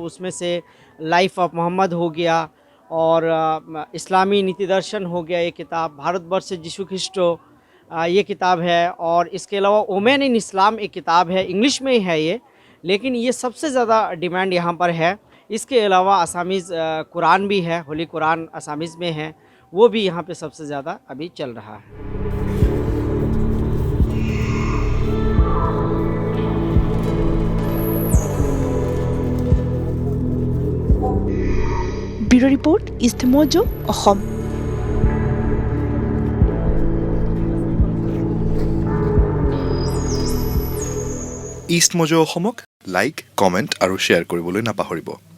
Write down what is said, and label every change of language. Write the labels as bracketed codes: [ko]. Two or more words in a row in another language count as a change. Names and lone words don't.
[hi] उसमें से लाइफ ऑफ मोहम्मद हो गया और इस्लामी नीति दर्शन हो गया ये किताब, भारतवर्ष जीशु ख्रिस्टो ये किताब है। और इसके अलावा वोमेन इन इस्लाम एक किताब है, इंग्लिश में ही है ये, लेकिन ये सबसे ज़्यादा डिमांड यहाँ पर है। इसके अलावा असामीज़ कुरान भी है, होली कुरान असामीज़ में है, वो भी यहाँ पे सबसे ज़्यादा अभी चल रहा है। [en] Bureau report [as] ইষ্ট মজো অসম। ইষ্ট মজো অসমক [en] like comment [as] আৰু শ্বেয়াৰ কৰিবলৈ নাপাহৰিব।